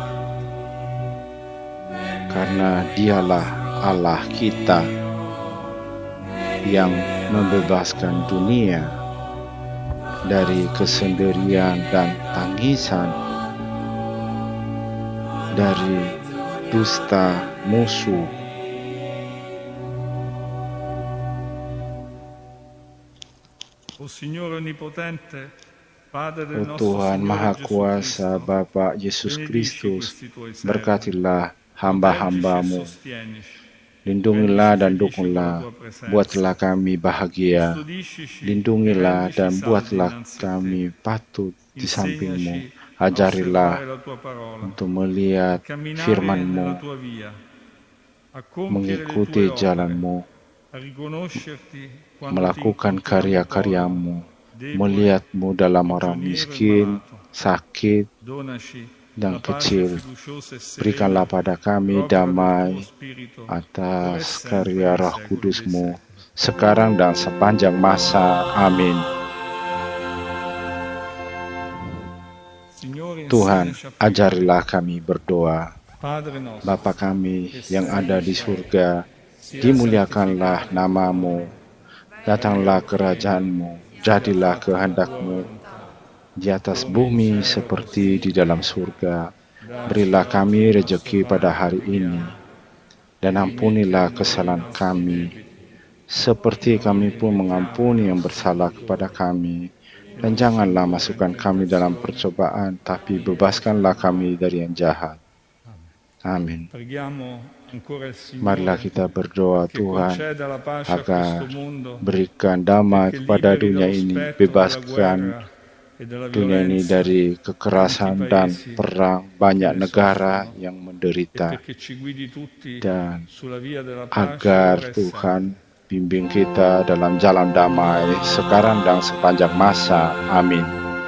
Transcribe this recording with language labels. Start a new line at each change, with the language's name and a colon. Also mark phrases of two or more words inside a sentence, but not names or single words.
Indonesian: Karena Dialah Allah kita yang membebaskan dunia dari kesendirian dan tangisan, dari dusta musuh.
Italian: O Signore Onnipotente, Padre del
Indonesian: O
Italian: nostro
Indonesian: Tuhan
Italian: Signore
Indonesian: Maha
Italian: Gesù
Indonesian: Kuasa,
Italian: Cristo,
Indonesian: Bapa Yesus
Italian: benedici
Indonesian: Kristus,
Italian: questi tuoi servi,
Indonesian: berkatilah
Italian: proteggici e
Indonesian: hamba-hambamu,
Italian: sostienici,
Indonesian: lindungilah
Italian: rendici
Indonesian: dan
Italian: felici con la
Indonesian: dukunglah,
Italian: tua presenza,
Indonesian: buatlah kami bahagia,
Italian: custodiscici e
Indonesian: lindungilah
Italian: rendici
Indonesian: dan
Italian: saldi
Indonesian: buatlah
Italian: innanzi a te,
Indonesian: kami patut di sampingmu,
Italian: insegnaci a osservare
Indonesian: ajarilah
Italian: la tua parola,
Indonesian: untuk
Italian: a
Indonesian: melihat
Italian: camminare nella
Indonesian: firman-Mu,
Italian: tua via, a compiere le tue
Indonesian: mengikuti
Italian: opere,
Indonesian: jalan-Mu,
Italian: a riconoscerti quando ti
Indonesian: melakukan
Italian: incontriamo povero,
Indonesian: karya-karya-Mu,
Italian: debole,
Indonesian: melihat-Mu dalam orang
Italian: prigioniero e
Indonesian: miskin,
Italian: malato.
Indonesian: sakit,
Italian: Donaci
Indonesian: dan
Italian: la pace
Indonesian: kecil.
Italian: fiduciosa e serena
Indonesian: Berikanlah pada kami
Italian: propria del tuo
Indonesian: damai
Italian: Spirito, ora e
Indonesian: atas
Italian: sempre
Indonesian: karya
Italian: nei
Indonesian: Roh
Italian: secoli dei
Indonesian: Kudus-Mu,
Italian: secoli.
Indonesian: sekarang dan sepanjang masa. Amin.
Italian: Signore,
Indonesian: Tuhan,
Italian: insegnaci a pregare.
Indonesian: ajarilah kami berdoa.
Italian: Padre nostro,
Indonesian: Bapa kami
Italian: che
Indonesian: yang
Italian: sei
Indonesian: ada
Italian: in
Indonesian: di
Italian: cielo,
Indonesian: surga,
Italian: sia
Indonesian: dimuliakanlah
Italian: santificato il tuo
Indonesian: namamu,
Italian: nome.
Indonesian: datanglah
Italian: Venga il tuo regno,
Indonesian: kerajaan-Mu,
Italian: sia
Indonesian: jadilah
Italian: fatta la tua
Indonesian: kehendak-Mu
Italian: volontà,
Indonesian: di atas
Italian: come in
Indonesian: bumi
Italian: cielo
Indonesian: seperti
Italian: così
Indonesian: di
Italian: in
Indonesian: dalam
Italian: terra.
Indonesian: surga.
Italian: Dacci
Indonesian: Berilah
Italian: oggi
Indonesian: kami
Italian: il nostro
Indonesian: rejeki pada
Italian: pane
Indonesian: hari ini,
Italian: quotidiano
Indonesian: dan
Italian: e rimetti a
Indonesian: ampunilah
Italian: noi i
Indonesian: kesalahan
Italian: nostri
Indonesian: kami,
Italian: debiti,
Indonesian: seperti
Italian: come noi
Indonesian: kami pun
Italian: rimettiamo ai
Indonesian: mengampuni yang
Italian: nostri
Indonesian: bersalah kepada
Italian: debitori.
Indonesian: kami.
Italian: E
Indonesian: Dan
Italian: non ci
Indonesian: janganlah
Italian: indurre in
Indonesian: masukkan kami dalam
Italian: tentazione,
Indonesian: percobaan, tapi
Italian: ma liberaci
Indonesian: bebaskanlah
Italian: dal
Indonesian: kami
Italian: male.
Indonesian: dari yang jahat.
Italian: Amen.
Indonesian: Amin.
Italian: Preghiamo ancora il
Indonesian: Marilah
Italian: Signore
Indonesian: kita berdoa
Italian: che
Indonesian: Tuhan
Italian: conceda la pace a questo
Indonesian: agar
Italian: mondo
Indonesian: berikan damai
Italian: perché
Indonesian: kepada
Italian: liberi
Indonesian: dunia
Italian: dallo
Indonesian: ini,
Italian: spettro della
Indonesian: bebaskan
Italian: guerra e della
Indonesian: dunia ini
Italian: violenza
Indonesian: dari
Italian: tanti
Indonesian: kekerasan dan
Italian: paesi
Indonesian: perang.
Italian: che
Indonesian: Banyak
Italian: ne
Indonesian: negara
Italian: soffrono
Indonesian: yang
Italian: e
Indonesian: menderita,
Italian: perché ci guidi tutti
Indonesian: dan
Italian: sulla via della pace
Indonesian: agar
Italian: ora e sempre.
Indonesian: Tuhan bimbing kita dalam jalan damai sekarang dan sepanjang masa. Amin.